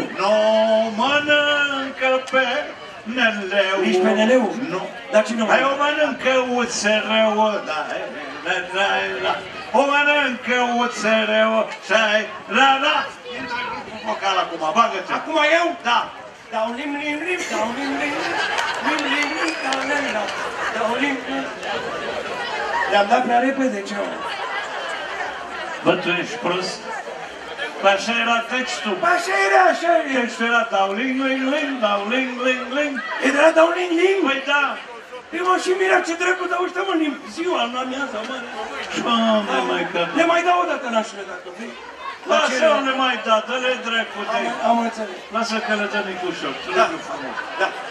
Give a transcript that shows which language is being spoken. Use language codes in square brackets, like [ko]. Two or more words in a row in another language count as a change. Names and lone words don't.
[ro] Nu mănâncă pe NL-ul. Nici pe NL-ul? Nu. Dar cine hai, o mănâncă USR-ul, da. O mănâncă USR-ul, și-ai, la. Intră grupul vocal acum, bagă-te. Acum eu? Da. Dau lim lim lim, dau lim lim lim lim lim, dau lim lim, dau lim lim. Le-am dat prea repede, ce mă? Bă, tu ești prost? Păi așa era textul. Păi așa era, așa era. Textul era dau ling ling ling, dau ling ling ling. Era dau ling ling? Păi da. Eu m-am și mirat ce dracu dau ăștia, mă, în ziua, în amiaza, mă. Doamne, mai că... Le mai dau o dată, nașule, dacă vrei. Lasă, nu le mai da, dă-le dracu de... Am înțeles. Lasă că le dă Nicușor, Da, frumos. da.